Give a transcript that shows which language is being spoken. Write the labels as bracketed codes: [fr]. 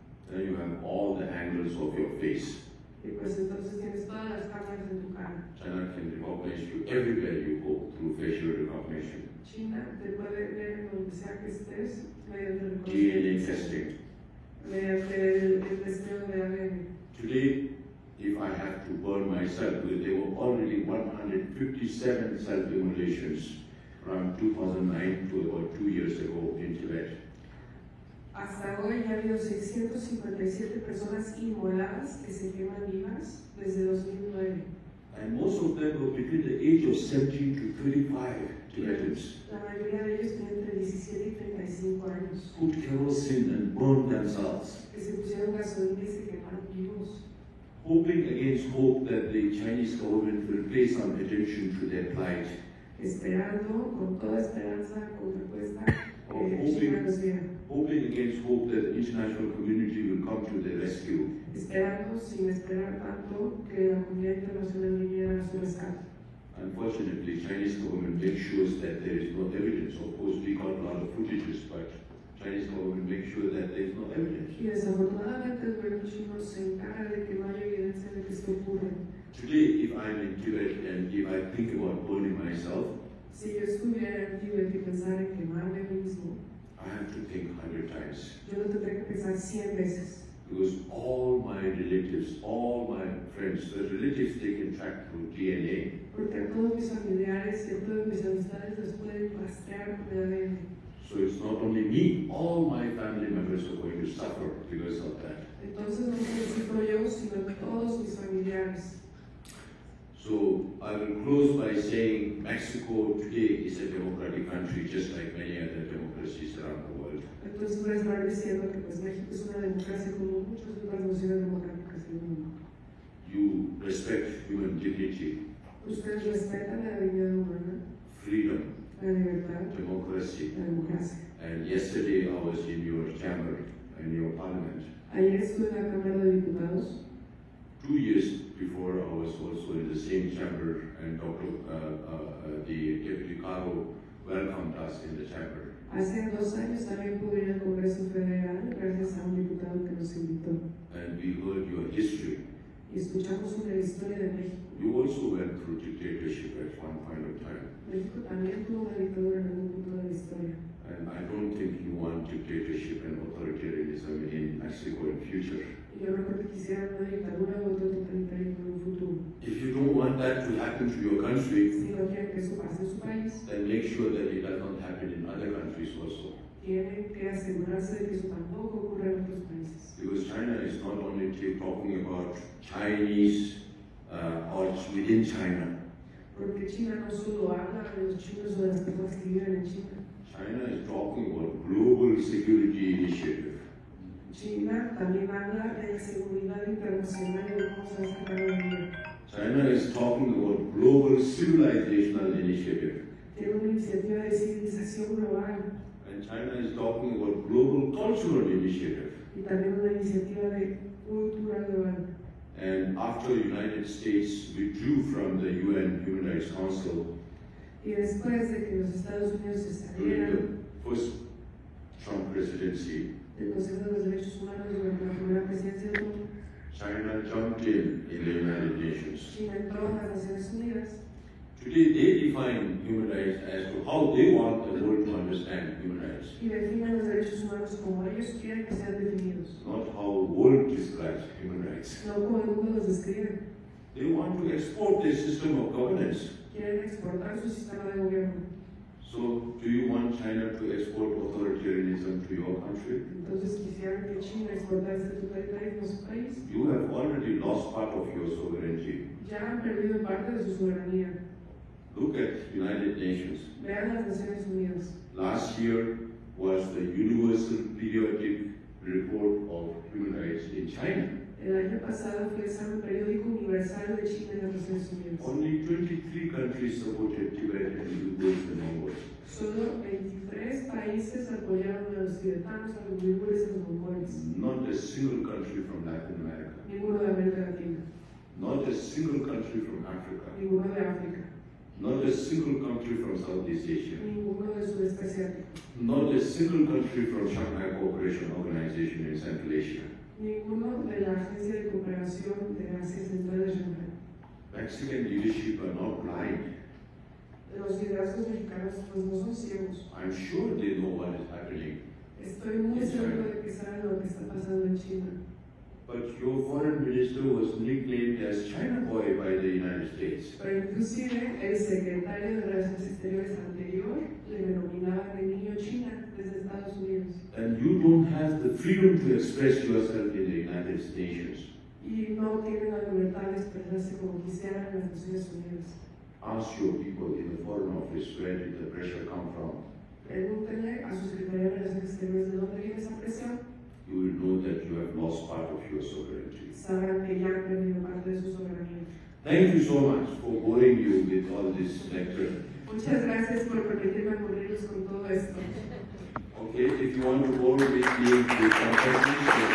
[en] Then you have all the angles of your face. [es] Y pues entonces tienes todas las cámaras en tu cara. [en] China can recognize you everywhere you go through facial recognition. [es] China te puede ver en donde sea que estés mediante [en] DNA testing. [es] mediante el testeo de ADN. [en] Today, if I have to burn myself, because there were already 157 self-immolations from 2009 to about 2 years ago in Tibet. [es] Hasta hoy ya ha habido 657 personas inmoladas que se queman vivas desde 2009. [en] And most of them were between the age of 17 to 35 Tibetans. [es] La mayoría de ellos tienen entre 17 y 35 años. [en] Put kerosene and burned themselves, [es] Que se pusieron gasolina y se quemaron vivos. [en] hoping against hope that the Chinese government will pay some attention to their plight. [es] Esperando, con toda esperanza, con respuesta, [en] hoping, [es] China los viera. [en] hoping against hope that the international community will come to their rescue. [es] Esperando, sin esperar tanto, que la comunidad internacional viniera a su rescate. [en] Unfortunately, Chinese government makes sure that there is no evidence. Of course, we got a lot of footages, but Chinese government makes sure that there is no evidence. [es] Y desafortunadamente el gobierno chino se encarga de que no haya evidencia de que esto ocurre. [en] Today, if I'm in Tibet and if I think about burning myself, [es] Si yo estuviera en Tíbet y pensara en quemarme a mí mismo, [en] I have to think 100 times. [es] yo lo tendría que pensar 100 veces. [en] Because all my relatives, all my friends, the relatives they can track through DNA. [es] Porque a todos mis familiares y a todas mis amistades los pueden rastrear con el ADN. [en] So it's not only me, all my family members are going to suffer because of that. [es] Entonces no solo sufro yo, sino todos mis familiares. [en] So I will close by saying Mexico today is a democratic country, just like many other democracies around the world. [es] Entonces voy a estar diciendo que pues México es una democracia como muchas otras naciones democráticas del mundo. [en] You respect human dignity, [es] Ustedes respetan la dignidad humana, [en] freedom, [es] la libertad, [en] democracy. [es] la democracia. [en] And yesterday I was in your chamber, in your parliament. [es] Ayer estuve en la Cámara de Diputados. [en] 2 years before I was also in the same chamber, and the Deputy Caro welcomed us in the chamber. [es] Hace 2 años también pude ir al Congreso Federal gracias a un diputado que nos invitó. [en] And we heard your history. [es] Y escuchamos sobre la historia de México. [en] You also went through dictatorship at one point of time. [es] México también tuvo una dictadura en algún punto de la historia. [en] And I don't think you want dictatorship and authoritarianism in Mexico in future. [es] Y yo no creo que quisieran una dictadura o otro totalitarismo en un futuro. [en] If you don't want that to happen to your country, [es] Si no quieren que eso pase en su país, [en] then make sure that it does not happen in other countries also. [es] tienen que asegurarse de que eso tampoco ocurra en otros países. [en] Because China is not only talking about Chinese or within China. [es] porque China no solo habla de los chinos o de las personas que viven en China. [en] China is talking about global security initiative. [es] China también habla de seguridad internacional y de cosas que van a venir. [en] China is talking about global civilizational initiative. [es] Tiene una iniciativa de civilización global. [en] And China is talking about global cultural initiative. [es] Y también una iniciativa de cultura global. [en] And after the United States withdrew from the UN Human Rights Council [es] Y después de que los Estados Unidos se [en] during [es] salieran [en] the first Trump presidency, [es] del Consejo de los Derechos Humanos durante la primera presidencia de Trump, [en] China jumped in the United Nations. [es] China entró a las Naciones Unidas. [en] Today they define human rights as to how they want the world to understand human rights, [es] Y definen los derechos humanos como ellos quieren que sean definidos, [en] not how the world describes human rights. [es] no como el mundo los describe. [en] They want to export their system of governance. [es] Quieren exportar su sistema de gobierno. [en] So, do you want China to export authoritarianism to your country? [es] Entonces quisieran que China exportase el totalitarismo a su país. [en] You have already lost part of your sovereignty. [es] Ya han perdido parte de su soberanía. [en] Look at United Nations. [es] Vean las Naciones Unidas. [en] Last year was the Universal Periodic Report of Human Rights in China. [es] El año pasado fue el examen periódico universal de China en las Naciones Unidas. [en] Only 23 countries supported Tibet and Uyghurs and Mongols. [es] Solo 23 países apoyaron a los tibetanos, a los uigures y a los mongoles. [en] Not a single country from Latin America. [es] Ninguno de América Latina. [en] Not a single country from Africa. [es] Ninguno de África. [en] Not a single country from Southeast Asia. [es] Ninguno del sudeste asiático. [en] Not a single country from Shanghai Cooperation Organization in Central Asia. [es] Ninguno de la Agencia de Cooperación de Asia Central de Shanghai. [en] Mexican leadership are not blind. [es] Los liderazgos mexicanos pues no son ciegos. [en] I'm sure they know what is happening. [es] Estoy muy seguro de que saben lo que está pasando en China. [en] But your foreign minister was nicknamed as China Boy by the United States. [es] Pero inclusive el secretario de Relaciones Exteriores anterior le denominaba de niño China desde Estados Unidos. [en] And you don't have the freedom to express yourself in the United Nations. [es] Y no tienen la libertad de expresarse como quisieran en las Naciones Unidas. [en] Ask your people in the Foreign Office where did the pressure come from. [es] Pregúntenle a su secretario de Relaciones Exteriores de dónde viene esa presión. [en] You will know that you have lost part of your sovereignty. [es] Sabrán que ya han perdido parte de su soberanía. [en] Thank you so much for boring you with all this lecture. [es] Muchas gracias por permitirme aburrirlos con todo esto. [en] Okay, if you want to bore with me with some questions,